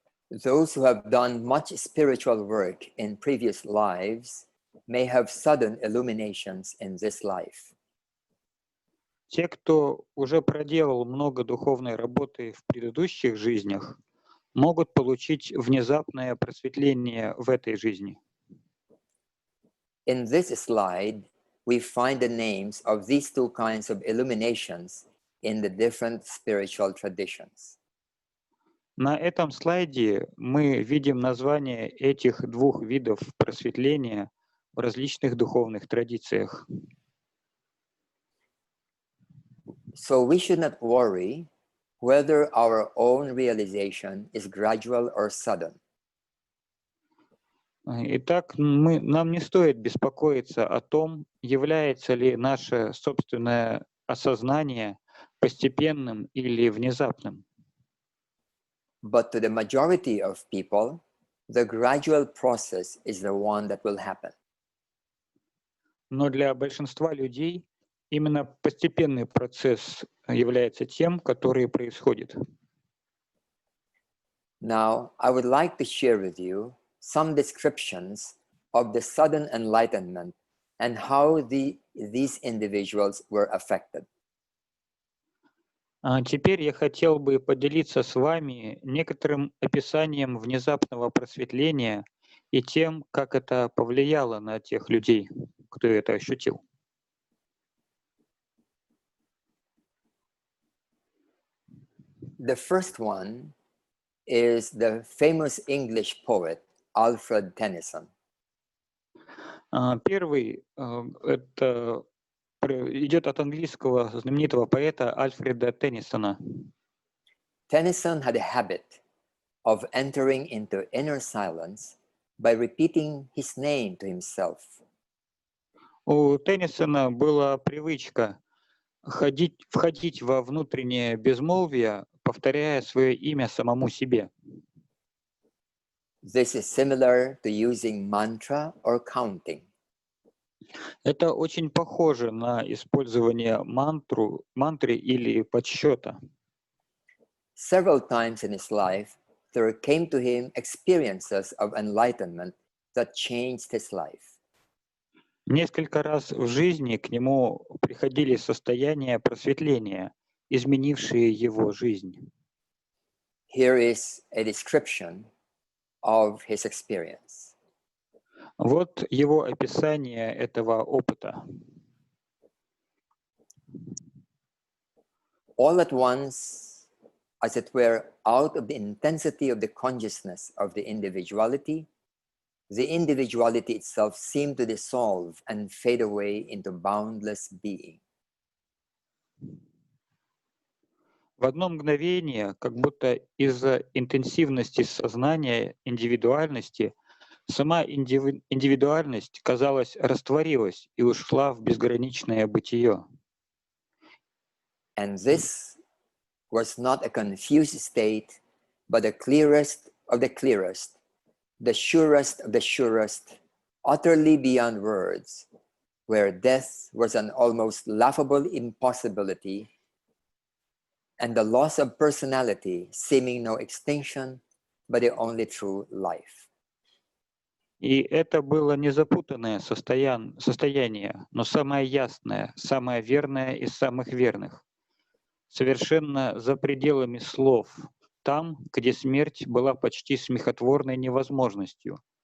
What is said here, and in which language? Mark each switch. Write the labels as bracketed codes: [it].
[en] Those who have done much spiritual work in previous lives may have sudden illuminations in this life. [ru] Те, кто уже проделал много духовной работы в предыдущих жизнях, могут получить внезапное просветление в этой жизни. [en] In this slide, we find the names of these two kinds of illuminations in the different spiritual traditions. [ru] На этом слайде мы видим названия этих двух видов просветления в различных духовных традициях. [en] So we should not worry whether our own realization is gradual or sudden. [ru] Итак, нам не стоит беспокоиться о том, является ли наше собственное осознание постепенным или внезапным. [en] But to the majority of people, the gradual process is the one that will happen. [ru] Но для большинства людей именно постепенный процесс является тем, который происходит. [en] Now, I would like to share with you some descriptions of the sudden enlightenment and how these individuals were affected. [ru] Теперь я хотел бы поделиться с вами некоторым описанием внезапного просветления и тем, как это повлияло на тех людей, кто это ощутил. [en] The first one is the famous English poet Alfred Tennyson. [ru] Первый это идет от английского знаменитого поэта Альфреда Теннисона. [en] Tennyson had a habit of entering into inner silence by repeating his name to himself. [ru] У Теннисона была привычка входить во внутреннее безмолвие, повторяя свое имя самому себе. [en] This is similar to using mantra or counting. [ru] Это очень похоже на использование мантры или подсчета. [en] Several times in his life, there came to him experiences of enlightenment that changed his life. [ru] Несколько раз в жизни к нему приходили состояния просветления, изменившие его жизнь. [en] Here is a description of his experience. [ru] Вот его описание этого опыта. [en] All at once, as it were, out of the intensity of the consciousness of the individuality itself seemed to dissolve and fade away into boundless being. [ru] В одно мгновение, как будто из-за интенсивности сознания индивидуальности, сама индивидуальность, казалось, растворилась и ушла в безграничное бытие. [en] And this was not a confused state, but the clearest of the clearest, the surest of the surest, utterly beyond words, where death was an almost laughable impossibility, and the loss of personality seeming no extinction, but the only true life. [ru] И это было не запутанное состояние, но самое ясное, самое верное из самых верных, совершенно за пределами слов, там, где смерть была почти смехотворной невозможностью.